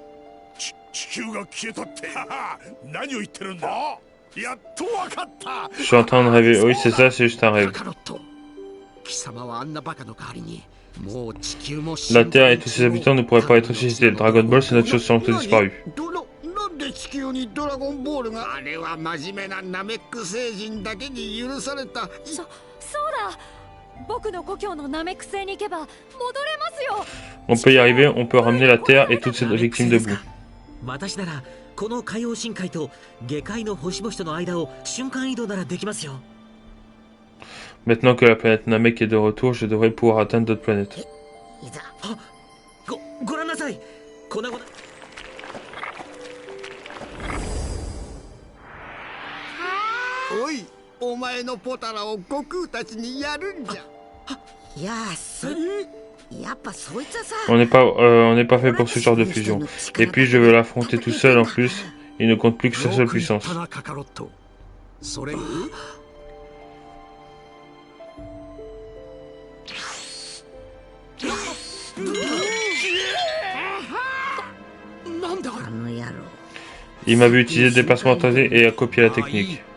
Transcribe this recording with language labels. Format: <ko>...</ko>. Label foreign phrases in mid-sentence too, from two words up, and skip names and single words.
<fr>Je suis en train de rêver, oui c'est ça, c'est juste un rêve. La Terre et tous ses habitants ne pourraient pas être ressuscités. Le Dragon Ball, c'est notre chose sans tout disparu.</fr> <ja>地球にドラゴンボールが。あれは真面目なナメック星人だけに許された。そうだ。僕の故郷のナメック星に行けば戻れますよ。</ja> <fr>On peut y arriver, on peut ramener la Terre et toutes ses victimes debout.</fr> <ja>私ならこの海洋深海と下界の星々との間を瞬間移動ならできますよ。</ja> <fr>Maintenant que la planète Namek est de retour, je devrais pouvoir atteindre d'autres planètes.</fr> <ja>ご覧なさい。粉々。おい、お前のポタラを悟空たちにやるんじゃ。いや、やっぱそいつはさ。</ja> <fr>On n'est pas fait pour ce genre de fusion. Et puis je veux l'affronter tout seul en plus. Il ne compte plus que sa seule puissance. Il m'a vu utiliser le déplacement autorisé et a copié la technique.</fr>